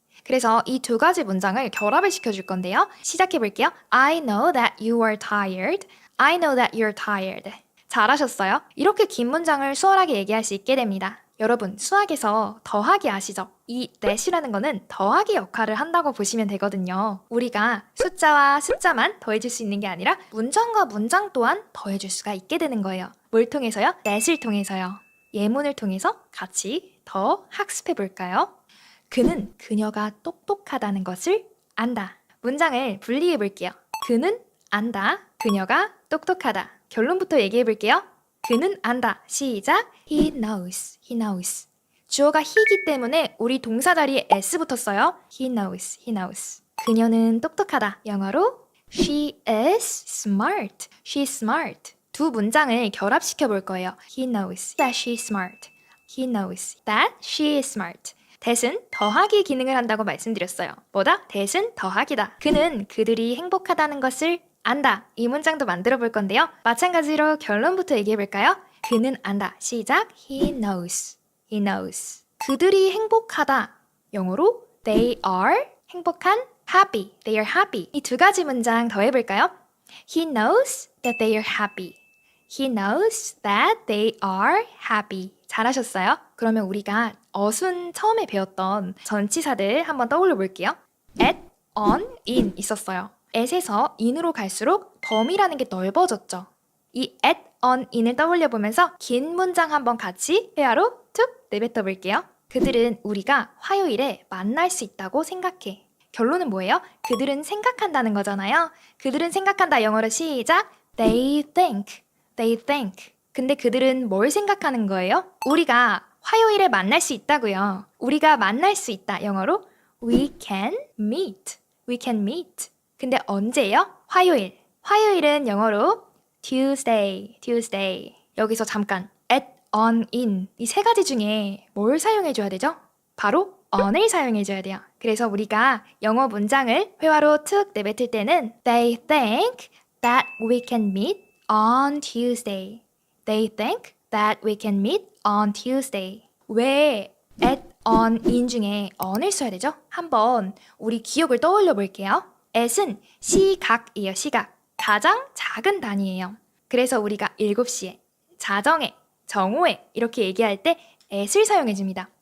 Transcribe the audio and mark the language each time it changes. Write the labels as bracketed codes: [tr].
[ko] 그래서 이 두 가지 문장을 결합을 시켜줄 건데요. 시작해 볼게요. [en] I know that you are tired. I know that you're tired. 잘하셨어요. [ko] 이렇게 긴 문장을 수월하게 얘기할 수 있게 됩니다. 여러분, 수학에서 더하기 아시죠? 이 that이라는 거는 더하기 역할을 한다고 보시면 되거든요. 우리가 숫자와 숫자만 더해줄 수 있는 게 아니라 문장과 문장 또한 더해줄 수가 있게 되는 거예요. 뭘 통해서요? that을 통해서요. 예문을 통해서 같이 더 학습해 볼까요? 그는 그녀가 똑똑하다는 것을 안다. 문장을 분리해 볼게요. 그는 안다. 그녀가 똑똑하다. 결론부터 얘기해 볼게요. [en] 그는 안다. 시작. He knows. He knows. [ko] 주어가 he이기 때문에 우리 동사 자리에 s 붙었어요. [en] He knows. He knows. 그녀는 똑똑하다. 영어로 She is smart. She's smart. [ko] 두 문장을 결합시켜 볼 거예요. [en] He knows that she's smart. He knows that she is smart. [ko] that은 더하기 기능을 한다고 말씀드렸어요. 뭐다? that은 더하기다. 그는 그들이 행복하다는 것을 안다. 이 문장도 만들어 볼 건데요. 마찬가지로 결론부터 얘기해 볼까요? [en] 그는 안다. 시작. He knows. He knows. [ko] 그들이 행복하다. [en] 영어로 they are 행복한 happy. They are happy. [ko] 이 두 가지 문장 더해 볼까요? [en] He knows that they are happy. He knows that they are happy. [ko] 잘하셨어요? 그러면 우리가 어순 처음에 배웠던 전치사들 한번 떠올려 볼게요. at, on, in 있었어요. at에서 in으로 갈수록 범위라는 게 넓어졌죠. 이 at, on, in을 떠올려보면서 긴 문장 한번 같이 회화로 툭 내뱉어 볼게요. 그들은 우리가 화요일에 만날 수 있다고 생각해. 결론은 뭐예요? 그들은 생각한다는 거잖아요. 그들은 생각한다 영어로 시작. [en] They think. They think. [ko] 근데 그들은 뭘 생각하는 거예요? 우리가 화요일에 만날 수 있다고요. 우리가 만날 수 있다 영어로 We can meet. We can meet. 근데 언제예요? 화요일. 화요일은 영어로 Tuesday. [en] Tuesday. [ko] 여기서 잠깐 at, on, in 이 세 가지 중에 뭘 사용해줘야 되죠? 바로 on을 사용해줘야 돼요. 그래서 우리가 영어 문장을 회화로 툭 내뱉을 때는 They think that we can meet on Tuesday. [en] They think that we can meet on Tuesday. [ko] 왜 at, on, in 중에 on을 써야 되죠? 한번 우리 기억을 떠올려 볼게요. at은 시각이에요. 시각. 가장 작은 단위예요. 그래서 우리가 7시에, 자정에, 정오에 이렇게 얘기할 때 at을 사용해 줍니다.